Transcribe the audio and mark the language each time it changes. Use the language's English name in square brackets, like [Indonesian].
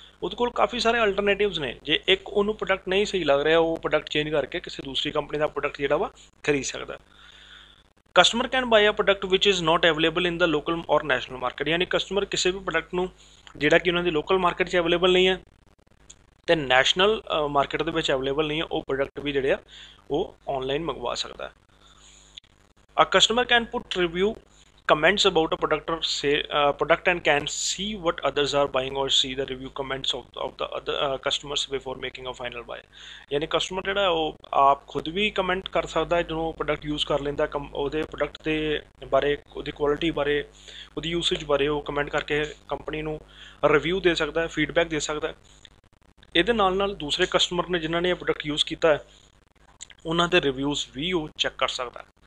[Punjabi] ਉਹਦੇ ਕੋਲ ਕਾਫੀ ਸਾਰੇ ਅਲਟਰਨੇਟਿਵਸ ਨੇ। ਜੇ ਇੱਕ ਉਹਨੂੰ ਪ੍ਰੋਡਕਟ ਨਹੀਂ ਸਹੀ ਲੱਗ ਰਿਹਾ, ਉਹ ਪ੍ਰੋਡਕਟ ਚੇਂਜ ਕਰਕੇ ਕਿਸੇ ਦੂਸਰੀ ਕੰਪਨੀ ਦਾ ਪ੍ਰੋਡਕਟ ਜਿਹੜਾ ਵਾ ਖਰੀਦ ਸਕਦਾ। [English] Customer can buy a product which is not available in the local or national market. [Punjabi] ਯਾਨੀ ਕਸਟਮਰ ਕਿਸੇ ਵੀ ਪ੍ਰੋਡਕਟ ਨੂੰ ਜਿਹੜਾ ਕਿ ਉਹਨਾਂ ਦੀ ਲੋਕਲ ਮਾਰਕੀਟ 'ਚ ਅਵੇਲੇਬਲ ਨਹੀਂ ਹੈ ਅਤੇ ਨੈਸ਼ਨਲ ਮਾਰਕੀਟ ਦੇ ਵਿੱਚ ਅਵੇਲੇਬਲ ਨਹੀਂ ਹੈ, ਉਹ ਪ੍ਰੋਡਕਟ ਵੀ ਜਿਹੜੇ ਆ ਉਹ ਔਨਲਾਈਨ ਮੰਗਵਾ ਸਕਦਾ। [English] A customer can put review comments about a product and can see what others are buying or see the review comments of the other customers before making a final buy। [Hindi] यानी customer [Punjabi] ਜਿਹੜਾ ਉਹ ਆਪ ਖੁਦ ਵੀ comment ਕਰ ਸਕਦਾ ਜਦੋਂ product use ਕਰ ਲੈਂਦਾ, ਉਹਦੇ ਪ੍ਰੋਡਕਟ ਦੇ ਬਾਰੇ, ਉਹਦੀ ਕੁਆਲਿਟੀ ਬਾਰੇ, ਉਹਦੀ ਯੂਸੇਜ ਬਾਰੇ ਉਹ ਕਮੈਂਟ ਕਰਕੇ ਕੰਪਨੀ ਨੂੰ ਰਿਵਿਊ ਦੇ ਸਕਦਾ, ਫੀਡਬੈਕ ਦੇ ਸਕਦਾ। ਇਹਦੇ ਨਾਲ ਦੂਸਰੇ ਕਸਟਮਰ ਨੇ ਜਿਨ੍ਹਾਂ ਨੇ ਇਹ ਪ੍ਰੋਡਕਟ ਯੂਜ਼ ਕੀਤਾ ਹੈ ਉਹਨਾਂ ਦੇ ਰਿਵਿਊਜ਼ ਵੀ ਉਹ ਚੈੱਕ ਕਰ ਸਕਦਾ।